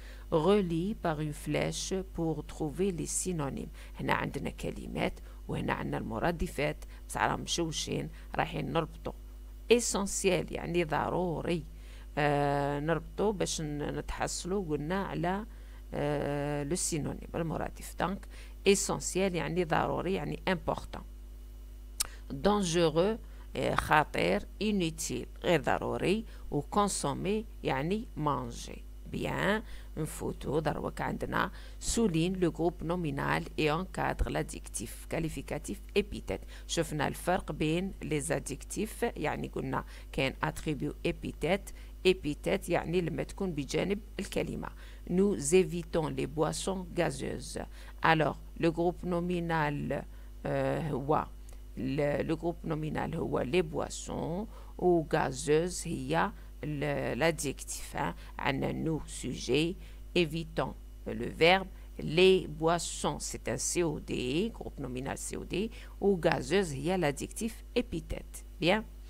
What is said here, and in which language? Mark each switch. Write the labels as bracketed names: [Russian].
[French] Relie par une flèche pour trouver les synonymes. [Arabic] هنا عندنا كلمات وهنا عندنا المرادفات بس راهم مشوشين رايحين نربطو. essentiel يعني ضروري نربطو باش نتحصلو قلنا على [French] le synonyme [Arabic] المرادف. [French] donc essentiel [Arabic] يعني ضروري يعني [French] important. dangereux [Arabic] خطير [French] inutile [Arabic] غير ضروري. و [French] consommer [Arabic] يعني [French] manger. bien [Arabic] نفوتو دروك عندنا [French] souligne le groupe nominal et encadre l'adjectif qualificatif épithète. [Arabic] شفنا الفرق بين [French] les adjectifs [Arabic] يعني قلنا كاين [French] attribut épithète [Arabic] يعني لما تكون بجانب الكلمة. [French] nous évitons les boissons gazeuses. alors le groupe nominal [Arabic] هو [French] le groupe nominal هو les boissons و gazeuse [Arabic] هي [French] l'adjectif. [Arabic] عندنا [French] nous sujet, évitons le verbe, les boissons c'est un COD, groupe nominal COD, ou gazeuse il y a l'adjectif épithète. Bien.